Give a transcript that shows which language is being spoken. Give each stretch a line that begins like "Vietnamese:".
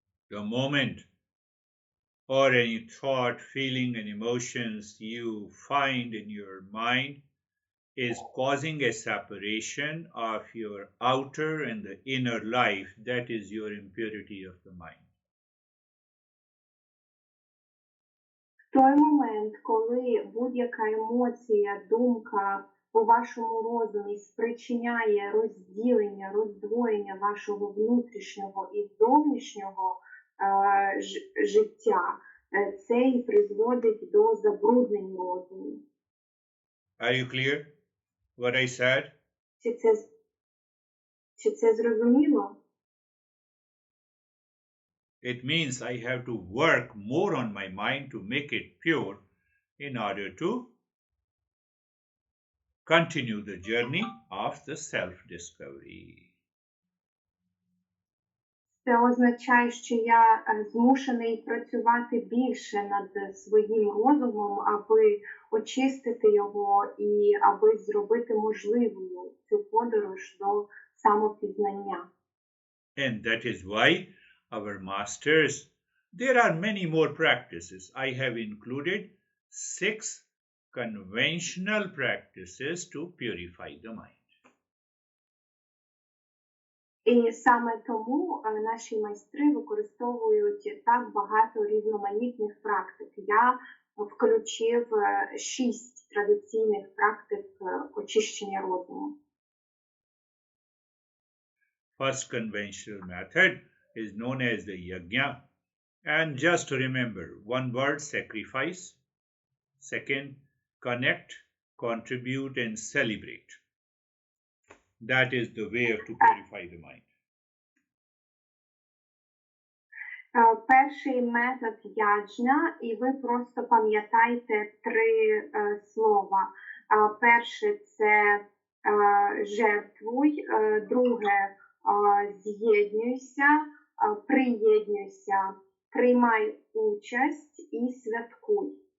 English: The moment or any thought, feeling, and emotions you find in your mind is causing a separation of your outer and the inner life. That is your impurity of the mind.
Ukrainian: В той момент, коли будь-яка емоція, думка у вашому розумі спричиняє розділення, роздвоєння вашого внутрішнього і зовнішнього життя, це і призводить до забруднень розуму.
English: Are you clear what I said?
Ukrainian: Чи це зрозуміло?
English: It means I have to work more on my mind to make it pure in order to continue the journey of the self-discovery.
Ukrainian: Це означає, що я змушений працювати більше над своїм розумом, аби очистити його і аби зробити можливою цю подорож до самопізнання.
English: And that is why our masters, there are many more practices. I have included 6 conventional practices to purify the mind.
Ukrainian: І саме тому наші майстри використовують так багато різноманітних практик. Я включив 6 традиційних практик очищення розуму.
English: First conventional method is known as the yajna. And just to remember, one word, sacrifice. Second, connect, contribute, and celebrate. That is the way to purify the mind.
Ukrainian: Перший метод яджна, і ви просто пам'ятайте 3 слова. Перше – це жертвуй, друге – з'єднуйся, приєднуйся, приймай участь і святкуй.